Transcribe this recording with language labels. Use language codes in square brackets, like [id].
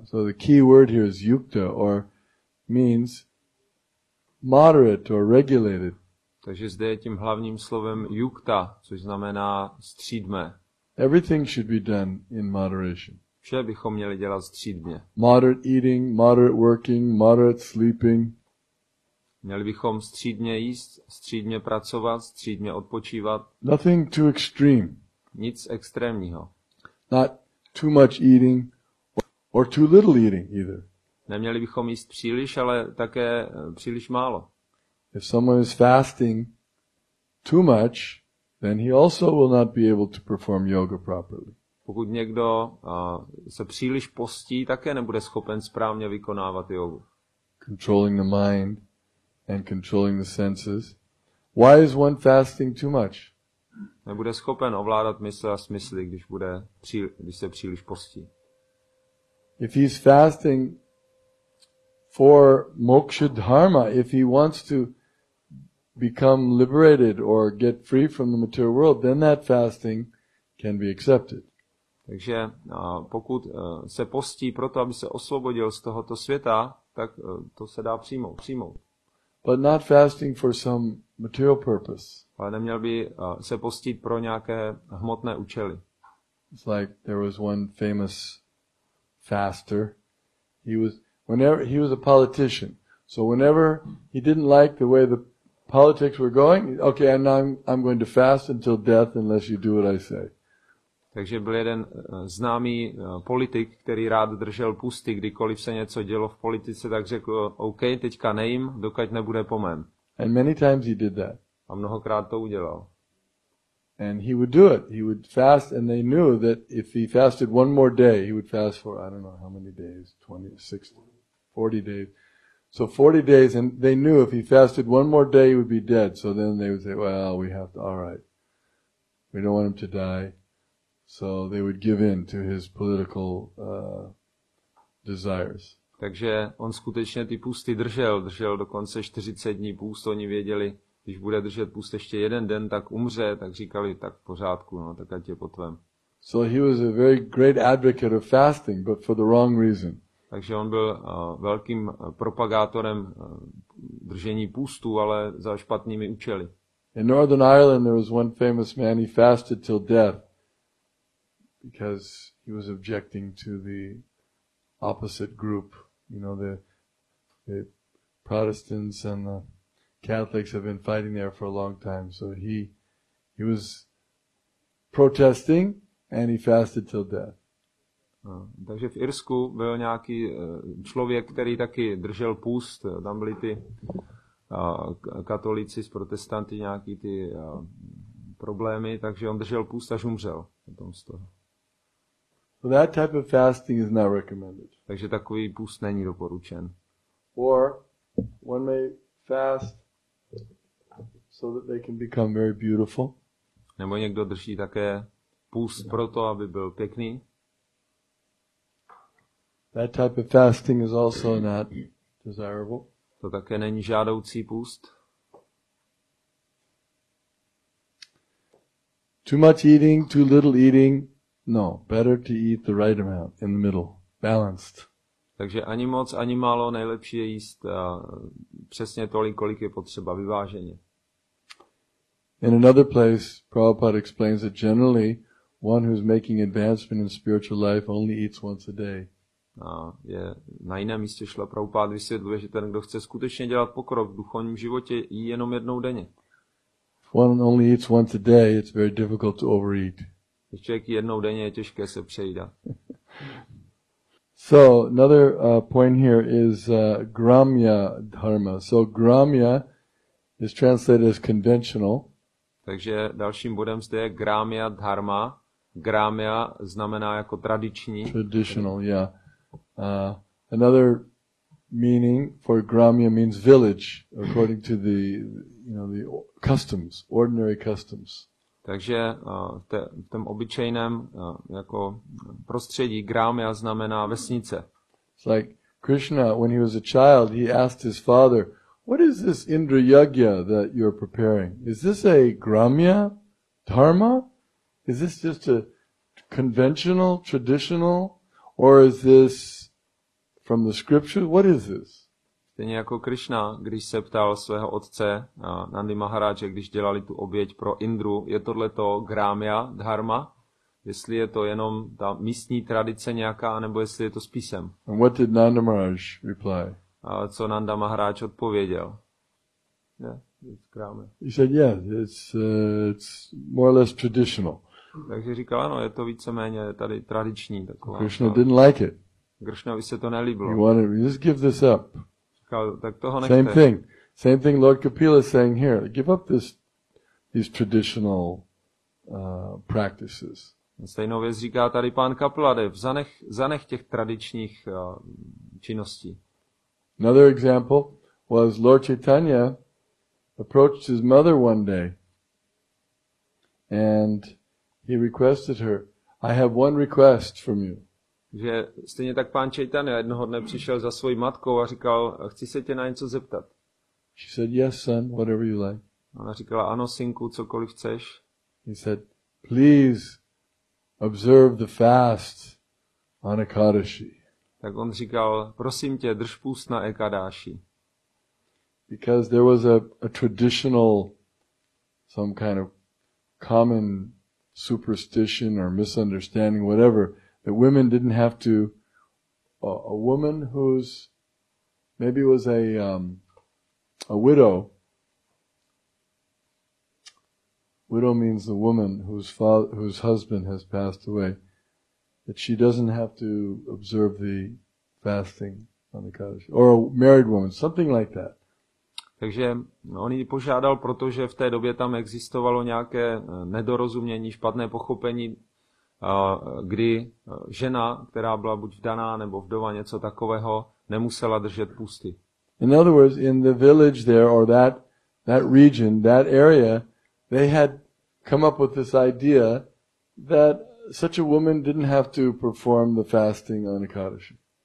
[en] So the key word here is yukta, or means moderate or regulated. [cs] Takže zde je tím hlavním slovem yukta, což znamená střídmé. [en] Everything should be done in moderation. [cs] Vše bychom měli dělat střídmě. [en] Moderate eating, moderate working, moderate sleeping. [cs] Měli bychom střídmě jíst, střídmě pracovat, střídmě odpočívat. [en] Nothing too extreme. [cs] Nic extrémního. [en] Not too much eating or too little eating either. [cs] Neměli bychom jíst příliš, ale také příliš málo. [en] If someone is fasting too much, then he also will not be able to perform yoga properly. [cs] Pokud někdo se příliš postí, také nebude schopen správně vykonávat jogu. [en] Controlling the mind and controlling the senses. Why is one fasting too much? [cs] Nebude schopen ovládat mysl a smysly, když se příliš postí. [en] If he's fasting for moksha dharma, if he wants to become liberated or get free from the material world, then that fasting can be accepted. [cs] Takže pokud se postí proto, aby se osvobodil z tohoto světa, tak to se dá přijmout. [en] But not fasting for some material purpose. [cs] Ale neměl by se postit pro nějaké hmotné účely. [en] It's like there was one famous faster. He was a politician. So whenever he didn't like the way the politics were going, okay, and now I'm going to fast until death unless you do what I say. [cs] Takže byl jeden známý politik, který rád držel pusty, kdykoliv se něco dělo v politice, tak řekl, OK, teďka nejím, dokud nebude po mém. [en] And many times he did that. [cs] A mnohokrát to udělal. [en] And he would do it. He would fast, and they knew that if he fasted one more day, he would fast for, I don't know how many days, 20, 60, 40 days. So 40 days, and they knew if he fasted one more day, he would be dead. So then they would say, well, we have to, all right. We don't want him to die. So they would give in to his political desires. [cs] Takže on skutečně ty pusty držel dokonce 40 dní půst. Oni věděli, když bude držet půst ještě jeden den, tak umře, tak říkali, tak v pořádku, no, tak ať je po tvém. [en] So he was a very great advocate of fasting, but for the wrong reason. [cs] Takže on byl velkým propagátorem držení půstu, ale za špatnými účely. [en] In Northern Ireland there was one famous man, he fasted till death because he was objecting to the opposite group. You know, the Protestants and the Catholics have been fighting there for a long time. So he was protesting and he fasted till death. [cs] Takže v Irsku byl nějaký člověk, který taky držel půst. Tam byli ty katolíci s protestanty, nějaký ty problémy, takže on držel půst, až umřel. Potom z toho. [en] So that type of fasting is not recommended. [cs] Takže takový půst není doporučen. [en] Or one may fast so that they can become very beautiful. [cs] Nebo někdo drží také půst proto, aby byl pěkný. [en] That type of fasting is also not desirable. [cs] To také není žádoucí půst. [en] Too much eating, too little eating. No, better to eat the right amount, in the middle, balanced. [cs] Takže ani moc, ani málo, nejlepší je jíst přesně tolik, kolik je potřeba, vyváženě. [en] In another place, Prabhupada explains that generally one who's making advancement in spiritual life only eats once a day. [cs] A na jiném místě Šla Prabhupada vysvětluje, že ten, kdo chce skutečně dělat pokrok v duchovním životě, jí jenom jednou denně. [en] one only eats once a day, it's very difficult to overeat. [cs] Když člověk jednou denně, je těžké se přejídat. [en] So another point here is gramya dharma. So gramya is translated as conventional. [cs] Takže dalším bodem zde je gramya dharma. Gramya znamená jako tradiční. [en] Traditional, yeah. Another meaning for gramya means village, according to the customs, ordinary customs. [cs] Takže v tom obyčejném jako prostředí gramya znamená vesnice. [en] It's like Krishna, when he was a child, he asked his father, "What is this Indra Yagya that you're preparing? Is this a gramya dharma? Is this just a conventional, traditional, or is this from the scriptures? What is this?" [cs] Stejně jako Krishna, když se ptal svého otce Nandi Maharáče, když dělali tu oběť pro Indru, je tohleto gramya dharma? Jestli je to jenom ta místní tradice nějaká, nebo jestli je to spisem. [en] And what did Nanda Maharaj reply? [cs] A co Nanda Maharáč odpověděl? [en] Yeah, it's gramya. He said, "Yeah, it's more or less traditional." [cs] Takže říkal, ano, je to víceméně tady tradiční. Taková, [en] Krishna didn't like it. [cs] Krishnovi se to nelíbilo. [en] He wanted, just give this up. [cs] Říkal, tak toho nechte. [en] Same thing Lord Kapila is saying here. Give up these traditional practices. [cs] Stejnou věc říká tady pán Kapladev. Zanech těch tradičních činností. [en] Another example was Lord Chaitanya approached his mother one day and he requested her, "I have one request from you." [cs] Že stejně tak pán Chaitanya jednoho dne přišel za svojí matkou a říkal, chci se tě na něco zeptat. [en] She said, "Yes, son, whatever you like." [cs] Ona říkala, ano, synku, cokoliv chceš. [en] He said, "Please observe the fast on Ekadashi." [cs] Tak on říkal, prosím tě, drž půst na Ekadáši. [en] Because there was a traditional, some kind of common superstition or misunderstanding, whatever, that women didn't have to, a woman who's, maybe was a widow. Widow means the woman whose husband has passed away, that she doesn't have to observe the fasting on the Kaddish. Or a married woman, something like that. [cs] Takže on ji požádal, protože v té době tam existovalo nějaké nedorozumění, špatné pochopení, kdy žena, která byla buď vdaná nebo vdova, něco takového, nemusela držet půsty. [en] In other words, in the village there, or that region, that area, they had come up with this idea that such a woman didn't have to perform the fasting on Ekadashi.